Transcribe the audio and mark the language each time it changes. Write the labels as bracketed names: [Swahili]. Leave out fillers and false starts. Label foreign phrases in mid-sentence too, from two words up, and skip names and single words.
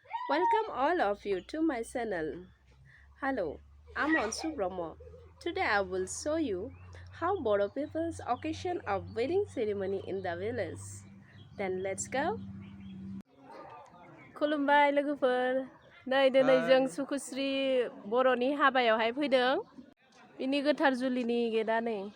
[English] Welcome all of you to my channel. Hello, I'm also Boro. Today I will show you how Boro people's occasion of wedding ceremony in the village. Then let's go. [Bodo] खुलुमबाय लोगोफोर नै दिनै जों सुकुश्री बर'नि हाबायावहाय फैदों बिनि गोथार जुलिनि गेटआ नै